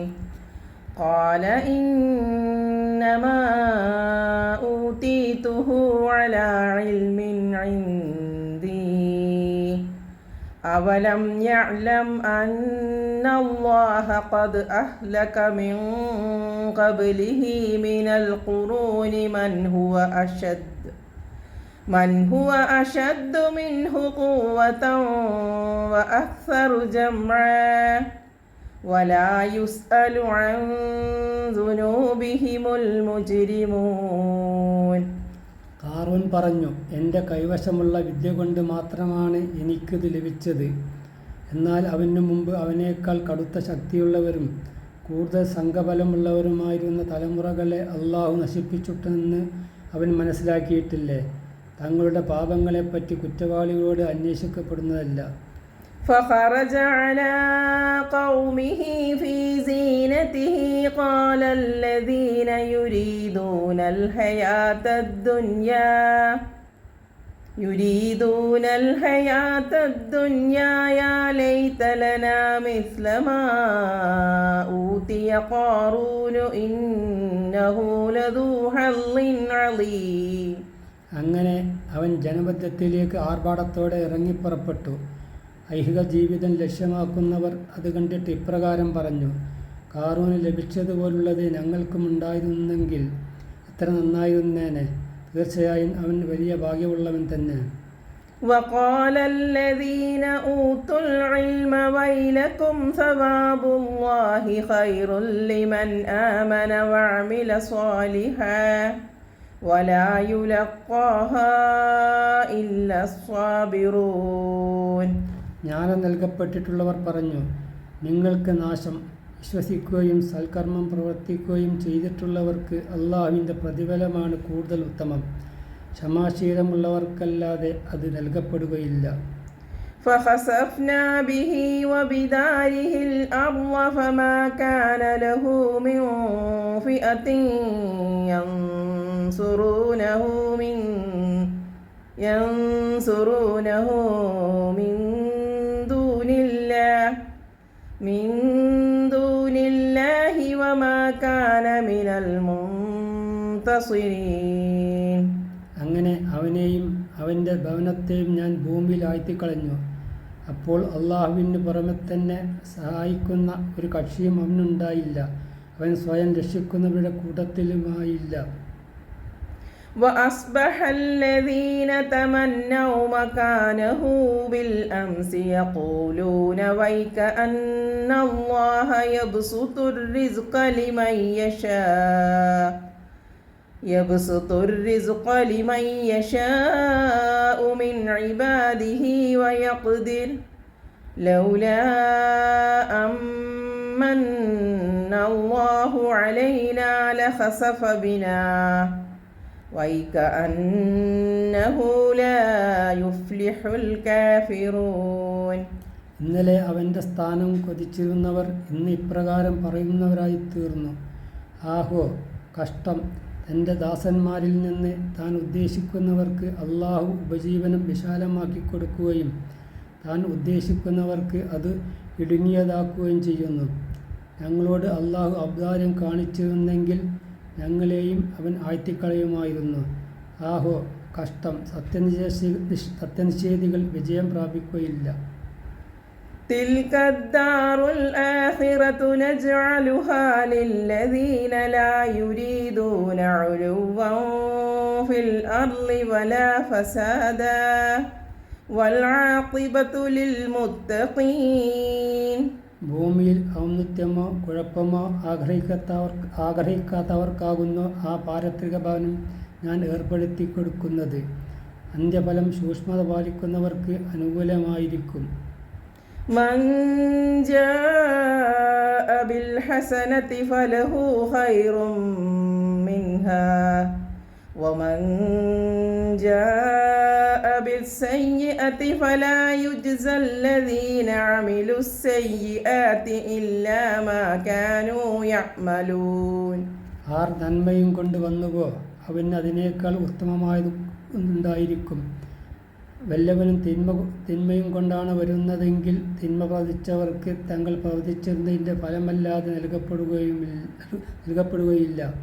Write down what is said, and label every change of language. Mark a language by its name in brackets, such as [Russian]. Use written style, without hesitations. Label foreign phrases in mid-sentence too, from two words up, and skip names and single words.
[Arabic] قال إنما أوتيته على علم عندي أولم يعلم أن الله قد أهلك من قبله من القرون من هو أشد منه قوة وأكثر جمعا ولا يسأل عن ذنوبهم المجرمون. [Malayalam] ഖാറൂൻ പറഞ്ഞു, എൻ്റെ കൈവശമുള്ള വിദ്യ കൊണ്ട് മാത്രമാണ് എനിക്കിത് ലഭിച്ചത്. എന്നാൽ അവനു മുമ്പ് അവനേക്കാൾ കടുത്ത ശക്തിയുള്ളവരും കൂടുതൽ സംഘബലമുള്ളവരുമായിരുന്ന തലമുറകളെ അള്ളാഹു നശിപ്പിച്ചിട്ടെന്ന് അവൻ മനസ്സിലാക്കിയിട്ടില്ലേ? തങ്ങളുടെ പാപങ്ങളെപ്പറ്റി കുറ്റവാളികളോട് അന്വേഷിക്കപ്പെടുന്നതല്ല. [Arabic] فخرج على قومه في زينته قال الذين يريدون الحياة الدنيا يا ليت لنا مثل ما أوتي قارون إنه لذو حظ عظيم. [Malayalam] അങ്ങനെ അവൻ ജനമധ്യത്തിലേക്ക് ആർഭാടത്തോടെ ഇറങ്ങിപ്പുറപ്പെട്ടു. ഐഹിക ജീവിതം ലക്ഷ്യമാക്കുന്നവർ അത് കണ്ടിട്ട് ഇപ്രകാരം പറഞ്ഞു, ഖാറൂന് ലഭിച്ചതുപോലുള്ളത് ഞങ്ങൾക്കും ഉണ്ടായിരുന്നെങ്കിൽ എത്ര നന്നായിരുന്നേനെ. തീർച്ചയായും അവൻ വലിയ ഭാഗ്യമുള്ളവൻ തന്നെ. [Arabic] وقال الذين أوتوا العلم ويلكم ثواب الله خير لمن آمن وعمل صالحا ولا يلقاها إلا الصابرون. [Malayalam] ജ്ഞാനം നൽകപ്പെട്ടിട്ടുള്ളവർ പറഞ്ഞു, നിങ്ങൾക്ക് നാശം. വിശ്വസിക്കുകയും സൽക്കർമ്മം പ്രവർത്തിക്കുകയും ചെയ്തിട്ടുള്ളവർക്ക് അള്ളാഹുവിൻ്റെ പ്രതിഫലമാണ് കൂടുതൽ ഉത്തമം. ക്ഷമാശീലമുള്ളവർക്കല്ലാതെ അത് നൽകപ്പെടുകയില്ല. [Arabic] فخسفنا به وبداره الأرض فما كان له من فئة ينصرونه من دون الله وما كان من المنتصرين. [Malayalam] അങ്ങനെ അവനെയും അവൻ്റെ ഭവനത്തെയും ഞാൻ ഭൂമിയിൽ ആഴ്ത്തിക്കളഞ്ഞു. അപ്പോൾ അള്ളാഹുവിന് പുറമെ തന്നെ സഹായിക്കുന്ന ഒരു കക്ഷിയും അവനുണ്ടായില്ല. അവൻ സ്വയം രക്ഷിക്കുന്നവരുടെ കൂട്ടത്തിലുമായില്ല. [Arabic] وأصبح الذين تمنوا مكانه بالأمس يقولون ويك أن الله يبسط الرزق لمن يشاء من عباده ويقدر لولا أمن الله علينا لخسف بنا وَيْكَأَنَّهُ لَا يُفْلِحُ الْكَافِرُونَ. [Malayalam] ഇന്നലെ അവൻ്റെ സ്ഥാനം കൊതിച്ചിരുന്നവർ ഇന്ന് ഇപ്രകാരം പറയുന്നവരായി തീർന്നു, ആഹോ കഷ്ടം. തൻ്റെ ദാസന്മാരിൽ നിന്ന് താൻ ഉദ്ദേശിക്കുന്നവർക്ക് അള്ളാഹു ഉപജീവനം വിശാലമാക്കി കൊടുക്കുകയും താൻ ഉദ്ദേശിക്കുന്നവർക്ക് അത് ഇടുങ്ങിയതാക്കുകയും ചെയ്യുന്നു. ഞങ്ങളോട് അള്ളാഹു ഔദാര്യം കാണിച്ചിരുന്നെങ്കിൽ ഞങ്ങളെയും അവൻ ആഴ്ത്തിക്കളയുമായിരുന്നു. ആഹോ കഷ്ടം. സത്യനിഷേധികൾ വിജയം പ്രാപിക്കുകയില്ല. [Arabic] تلك الدار الآخرة نجعلها للذين لا يريدون علوا في الأرض ولا فسادا والعاقبة للمتقين. [Malayalam] ഭൂമിയിൽ ഔന്നത്യമോ കുഴപ്പമോ ആഗ്രഹിക്കാത്തവർക്കാകുന്നു ആ പാരത്രിക ഭവനം ഞാൻ ഏർപ്പെടുത്തി കൊടുക്കുന്നത്. അന്ത്യഫലം സൂക്ഷ്മത പാലിക്കുന്നവർക്ക് അനുകൂലമായിരിക്കും. [Arabic] من جاء بالحسنة فله خير منها ومن جاء بالسيئة فلا يجزى الذين عملوا السيئات إلا ما كانوا يعملون. [Malayalam] ആർ നന്മയും കൊണ്ട് വന്നുവോ അവന് അതിനേക്കാൾ ഉത്തമമായത് ഉണ്ടായിരിക്കും. വല്ലവനും തിന്മയും കൊണ്ടാണ് വരുന്നതെങ്കിൽ തിന്മ പ്രവർത്തിച്ചവർക്ക് തങ്ങൾ പ്രവർത്തിച്ചതിൻ്റെ ഫലമല്ലാതെ നൽകപ്പെടുകയില്ല.